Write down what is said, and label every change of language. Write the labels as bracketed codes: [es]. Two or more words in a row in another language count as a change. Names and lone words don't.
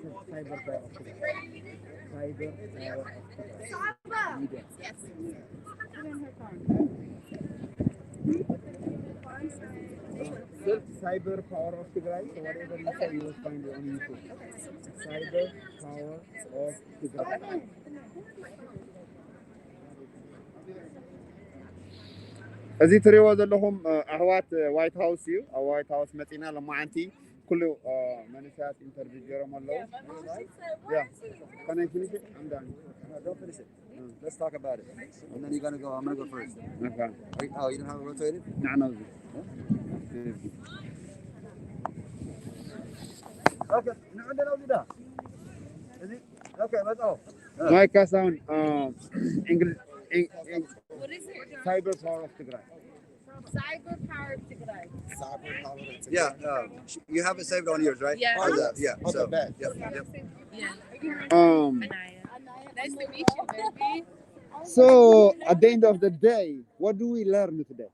[en] cyber power of Tigray. Cyber power of Tigray. Media. Yes. Search cyber power of Tigray. So whatever you say, you will find it on YouTube. Cyber power of Tigray. [ti] እዚ ትሪእዎ ዘለኹም ኣሕዋት ዋይት ሃውስ እዩ ኣብ ዋይት ሃውስ መፂና ሎማዓንቲ ኩሉ መንእሰያት ኢንተርቪው ገይሮም ኣለዉ ከመይ ፊኒሽ [en] I'm done. No, don't finish it. Let's talk about it. And then you're gonna go. I'm gonna go first. Okay. Oh, you don't have it rotated? [ti] ንዕና እዚ [en] Okay. No, no, no. Is it? Okay, let's go. [ti] ማይክ ካሳሁን እንግሊዝ [en] What is it? cyber power of Tigray. Cyber power of Tigray. Cyber power to Yeah, you have it saved on yours, right? Yeah. Or that, yeah. Okay, So, bad. yep, yep. Yeah. Anaya. Nice to meet you, baby. So at the end of the day, what do we learn today?